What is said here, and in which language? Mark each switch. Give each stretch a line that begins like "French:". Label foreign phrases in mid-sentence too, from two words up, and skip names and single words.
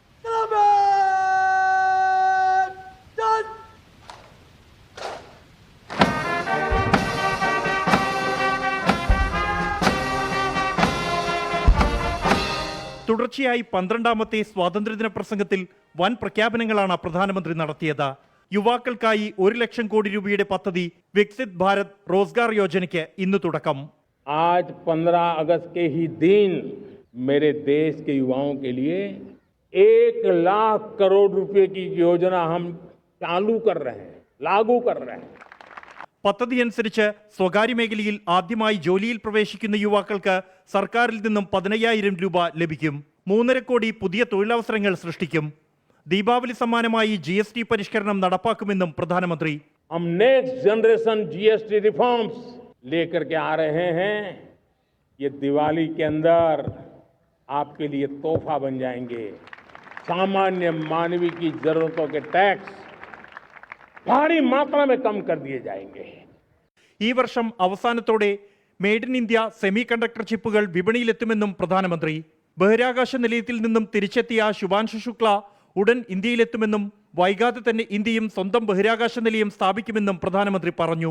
Malayalam: തുടർച്ചയായി 12ാമത്തെ സ്വാതന്ത്ര്യദിന പ്രസംഗത്തിൽ വൻ പ്രഖ്യാപനങ്ങളാണ് പ്രധാനമന്ത്രി നടത്തിയത്. യുവാക്കൾക്കായി 1 ലക്ഷം കോടി രൂപയുടെ പദ്ധതി വികസിത് ഭാരത് റോസ്ഗാർ യോജനയ്ക്ക് ഇന്ന് തുടക്കം.
Hindi: आज 15 अगस्त के ही दिन मेरे देश के युवाओं के लिए 1 लाख करोड़ रुपए की योजना हम चालू कर रहे हैं, लागू कर रहे हैं.
Malayalam: പദ്ധതി അനുസരിച്ച് സ്വകാര്യ മേഖലയിൽ ആദ്യമായി ജോലിയിൽ പ്രവേശിക്കുന്ന യുവാക്കൾക്ക് സർക്കാരിൽ നിന്നും 15,000 രൂപ ലഭിക്കും. 3.5 കോടി പുതിയ തൊഴിലവസരങ്ങൾ സൃഷ്ടിക്കും. ദീപാവലി സമ്മാനമായി GST പരിഷ്കരണം നടപ്പാക്കുമെന്നും പ്രധാനമന്ത്രി.
Hindi: हम
English: next generation GST reforms
Hindi: लेकर के आ रहे हैं. ये दिवाली के अंदर आपके लिए तोहफा बन जाएंगे. सामान्य मानवी की जरूरतों के टैक्स भारी मात्रा में कम कर दिए जाएंगे.
Malayalam: ഈ വർഷം അവസാനത്തോടെ
English: made in India semi conductor
Malayalam: ചിപ്പുകൾ വിപണിയിലെത്തുമെന്നും പ്രധാനമന്ത്രി. ബഹിരാകാശ നിലയത്തിൽ നിന്നും തിരിച്ചെത്തിയ ശുഭാൻശു ശുക്ല ഉടൻ ഇന്ത്യയിലെത്തുമെന്നും വൈകാതെ തന്നെ ഇന്ത്യയും സ്വന്തം ബഹിരാകാശ നിലയം സ്ഥാപിക്കുമെന്നും പ്രധാനമന്ത്രി പറഞ്ഞു.